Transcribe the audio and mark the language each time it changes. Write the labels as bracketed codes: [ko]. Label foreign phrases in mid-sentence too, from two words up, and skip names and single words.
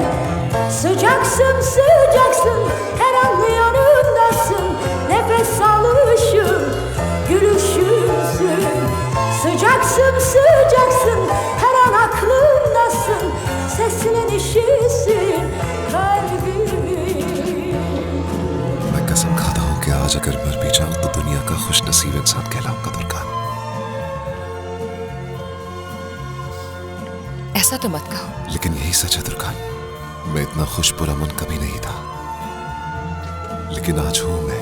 [tr] Sıcaksın, sıcaksın, her an yanımdasın. Nefes alışım, gülüşümsün. Sıcaksın, sıcaksın, her an aklımdasın. Sesinin işisin kalbimin. [hi] मैं कसम खाता हूँ कि आज अगर मर भी जाऊं तो दुनिया का खुश नसीब इंसान कहलाऊंगा दुर्गा। ऐसा तो मत कहो। लेकिन यही सच है दुर्गा, मैं इतना खुश पुरअमन कभी नहीं था, लेकिन आज हूं मैं।